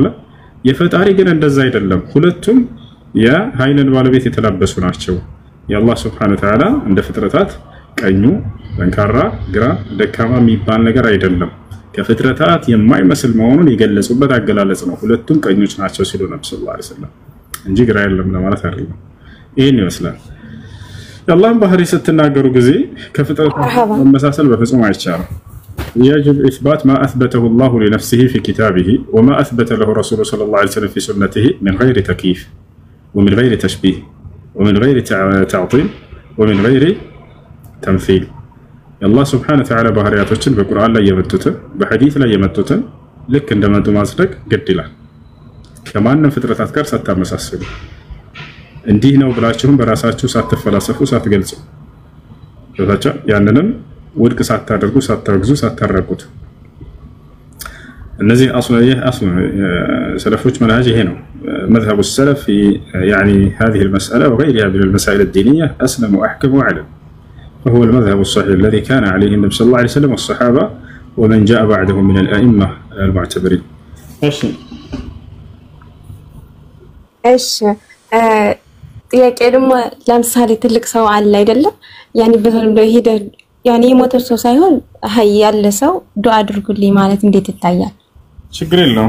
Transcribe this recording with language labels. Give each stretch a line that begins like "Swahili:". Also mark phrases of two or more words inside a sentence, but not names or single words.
Amharic: የፈጣሪ ግን እንደዛ አይደለም። ሁለቱም የኃይልን ባለቤት የተላበሱ ናቸው። የአላህ
Arabic: سبحانه وتعالى
Amharic: እንደ ፍጥረታት ቀኙ ጠንካራ ግራ ደካማ የሚባል ነገር አይደለም። ከፍጥረታት የማይመስል መሆኑን የገለጹበት አገላለጽ ነው። ሁለቱም ቀኞች ናቸው ሲሉ ነብዩ
Arabic: صلى الله عليه وسلم
Amharic: እንጂ ግራ የለም ለማለት አይደለም። ይሄን ይመስላል። የአላህን ባህሪ ስትናገሩ ጊዜ ከፍጥረታት መመሳሰል በፍጹም አይቻልም።
Arabic: يجب إثبات ما أثبته الله لنفسه في كتابه وما أثبت له رسوله صلى الله عليه وسلم في سنته من غير تكييف ومن غير تشبيه ومن غير تعطيل ومن غير تمثيل. الله سبحانه وتعالى
Amharic: ባህሪያቶችን በቁርአን ላይ የመጡትን በሐዲስ ላይ የመጡትን ልክ እንደመጡ ማጽደቅ ግድ ይላል። ከማንም ፍጥረታት ጋር ሳታመሳስሉ እንዲህ ነው ብላችሁም በራሳችሁ ሳትፈላሰፉ ሳትገልጹ ስለታቻ ያንንም ውድቅ ሳታደርጉ ሳታግዙ ሳታረቁት እነዚህ አስሉ ሰለፎች መንሃጅ ይሄ ነው።
Arabic: مذهب السلف في يعني هذه المسألة وغيرها من المسائل الدينية أسلم وأحكم وأعلم، وهو المذهب الصحيح الذي كان عليه النبي صلى الله عليه وسلم والصحابة ومن جاء بعدهم من الأئمة المعتبرين.
Amharic: እሺ ጥያቄ ደግሞ ለምሳሌ ትልቅ ሰው አለ አይደለም? ያኔ በተለምዶ ሄደ ያኔ የሞተ ሰው ሳይሆን አይ ያለ ሰው ዱአ አድርጉልኝ ማለት እንዴት ይታያል? ችግር የለውም።